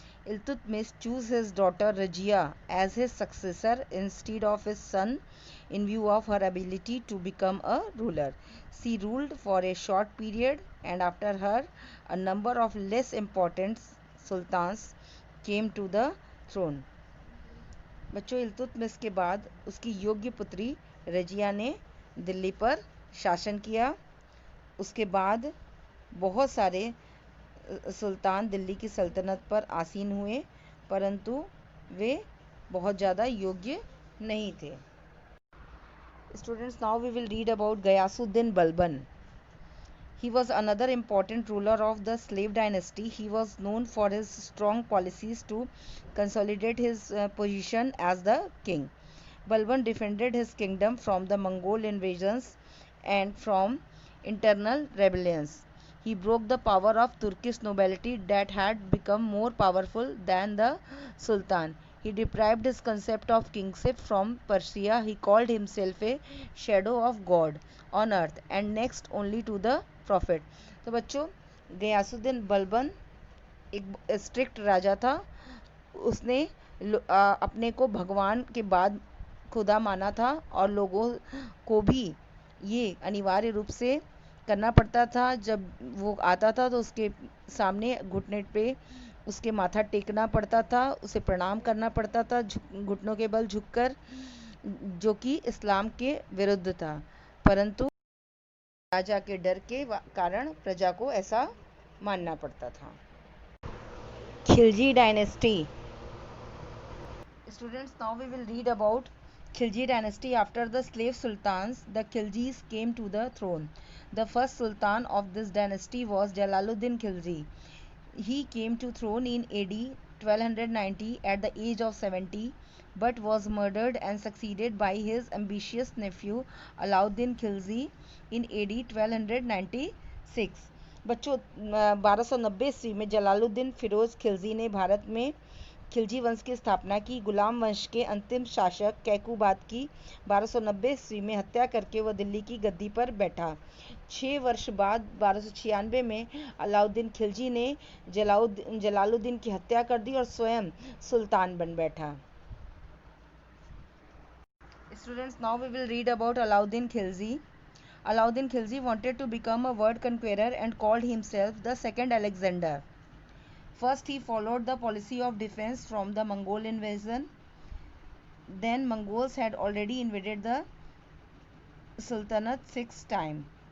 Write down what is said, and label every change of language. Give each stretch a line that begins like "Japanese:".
English: Iltutmish chose his daughter Rajia as his successor instead of his son in view of her ability to become a ruler. She ruled for a short period, and after her a number of less important sultans came to the throne.
Hindi: बच्चों, इल्तुतमिश के बाद उसकी योग्य पुत्री रजिया ने दिल्ली पर शासन किया. उसके बाद बहुत सारे सुल्तान दिल्ली की सल्तनत पर आसीन हुए, परंतु वे बहुत ज़्यादा योग्य नहीं थे.
English: Students, now we will read about Ghayasuddin Balban. He was another important ruler of the slave dynasty. He was known for his strong policies to consolidate his position as the king. Balban defended his kingdom from the Mongol invasions and from internal rebellions. He broke the power of Turkish nobility that had become more powerful than the Sultan. He deprived his concept of kingship from Persia. He called himself a shadow of God on earth and next only to the prophet.
Hindi: तो बच्चों, गयासुद्दीन बलबन एक strict राजा था. उसने अपने को भगवान के बाद खुदा माना था और लोगों को भी ये अनिवार्य रूप से करना पड़ता था. जब वो आता था तो उसके सामने घुटने पे उसके माथा टेकना पड़ता था, उसे प्रणाम करना पड़ता था घुटनों के बल झुककर, जो कि इस्लाम के विरुद्ध था. परंतु राजा के डर के कारण प्रजा को ऐसा मानना पड़ता था.
English: Khilji dynasty. Students, now we will read about Khilji dynasty. After the slave sultans, the Khiljis came to the throne. The first sultan of this dynasty was Jalaluddin Khilji. He came to throne in AD 1290 at the age of 70, but was murdered and succeeded by his ambitious nephew Alauddin Khilji in AD 1296.
Hindi: बच्चों, 1290 ईस्वी में जलालुद्दीन फिरोज खिलजी ने भारत में खिलजी वंश की स्थापना की. गुलाम वंश के अंतिम शासक कैकुबाद की 1290 ईस्वी में हत्या करके वह दिल्ली की गद्दी पर बैठा. 6 वर्ष बाद 1296 में अलाउद्दीन खिलजी ने जलालुद्दीन की हत्या कर दी और स्वयं सुल्तान बन बैठा.
English: Students, now we will read about Alauddin Khilji. Alauddin Khilji wanted to become a world conqueror and called himself the second Alexander. First, he followed the policy of defense from the Mongol invasion. Then, Mongols had already invaded the Sultanate 6 times.